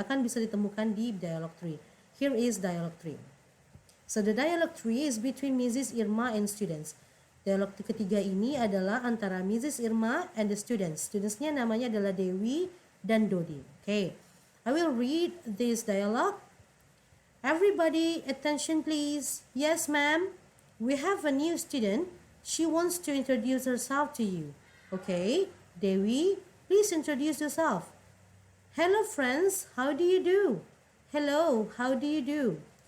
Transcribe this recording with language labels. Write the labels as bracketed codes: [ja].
[id] Akan bisa ditemukan di dialogue 3. [en] Here is dialogue 3. So the dialogue 3 is between Mrs. Irma and students. [id] Dialog ketiga ini adalah antara Mrs. Irma [en] and the students. [id] Studentsnya namanya adalah Dewi dan Dodi. [en] Okay, I will read this dialogue. Everybody, attention please. Yes, ma'am. We have a new student. She wants to introduce herself to you. Okay, Dewi, please introduce yourself. Hello, friends. How do you do? Hello, how do you do?